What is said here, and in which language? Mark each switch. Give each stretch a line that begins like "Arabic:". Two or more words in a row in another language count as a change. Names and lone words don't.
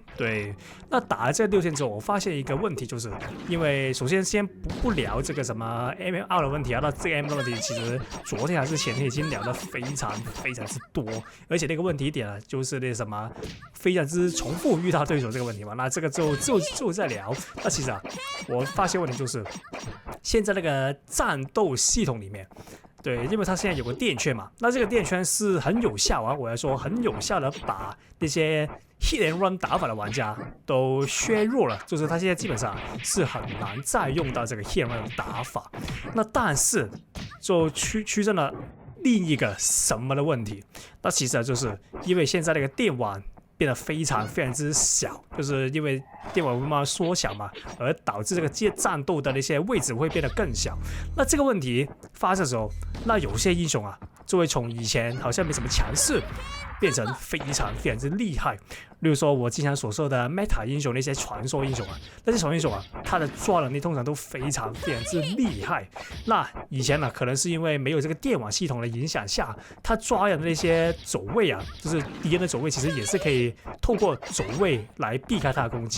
Chinese: 对，那打了這6天之後，我發現一個問題，就是因為首先不聊這個什麼 MMR 的問題啊，那這個 MMR 的問題其實昨天還是前天已經聊得非常之多，而且那個問題點就是那什麼非常之重複遇到對手這個問題嘛，那這個就再聊。那其實我發現問題就是現在那個戰鬥系統裡面，對，因為它現在有個電圈嘛，那這個電圈是很有效啊，我要說很有效的把那些
English: hit and run
Chinese: 打法的玩家都削弱了，就是他現在基本上是很難再用到這個
English: hit and run
Chinese: 的打法。那但是就出現了另一個什麼的問題，那其實就是因為現在那個電網變得非常之小，就是因為電網慢慢縮小嘛，而導致這個戰鬥的那些位置會變得更小。那這個問題發生的時候，那有些英雄就會從以前好像沒什麼強勢，變成非常之厲害。例如說我經常所說的 Meta 英雄，那些傳說英雄那些傳說英雄他的抓能力通常都非常之厲害。那以前可能是因為沒有這個電網系統的影響下，他抓人的那些走位就是敵人的走位，其實也是可以透過走位來避開他的攻擊。